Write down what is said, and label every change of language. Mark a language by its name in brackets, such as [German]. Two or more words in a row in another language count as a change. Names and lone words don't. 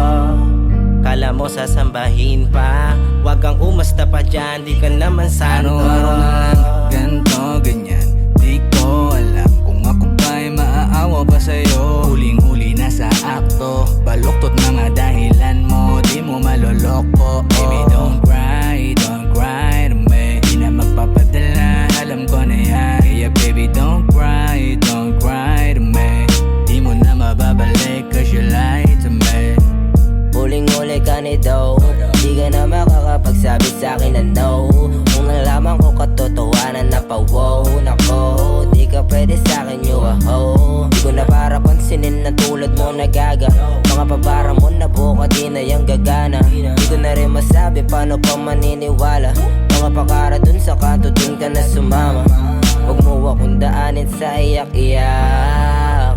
[Filipino] Kala mo sasambahin pa, wag kang umasta pa dyan, di ka naman santo. Araw-araw na lang, ganto, ganyan. Di ko alam kung ako ba'y maaawa pa sa'yo. Huling-huli na sa akto, baluktot mga dahilan mo, di mo maloloko. [English] Baby, don't cry to me. [Filipino] Di na magpapadala, alam ko na yan. [English] Yeah, baby, don't cry to me. [Filipino] Di mo na mababalik [English] cause you lied to me. [Filipino] Huling-huli ka ni daw, di ka na makakapagsabi sa'kin na no. Kung nalaman ko katotohanan na pa wow. Nako, di ka pwede sa'kin [English] you a hoe. [Filipino] Di ko na para pansinin na tulad mo nagaga. Mga pabara mo na buka di na yung gagana. Di ko na rin masabi paano pa maniniwala. Mga pakara dun sa kanto dun ka na sumama. Huwag mo akong daanin sa iyak-iyak.